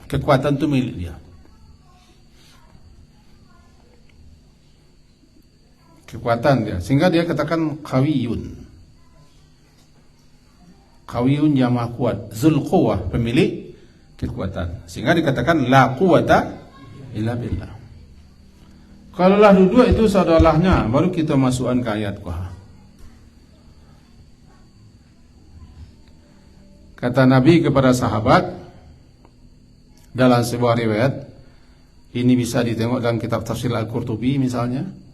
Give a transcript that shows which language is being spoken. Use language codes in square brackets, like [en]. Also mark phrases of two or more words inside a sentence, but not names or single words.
[ms] Kekuatan itu milik dia. Kekuatan dia, sehingga dia katakan qawiyun. Qawiyun yang maha kuat, [ar] ذو القوة, [ms] pemilik kekuatan. Sehingga dikatakan [ar] لا قوة إلا بالله. [ms] Kalau lah duduk itu saudaranya, baru kita masukkan ke ayat kuah. Kata Nabi kepada sahabat dalam sebuah riwayat, ini bisa ditengok dalam kitab tafsir Al-Qurtubi misalnya.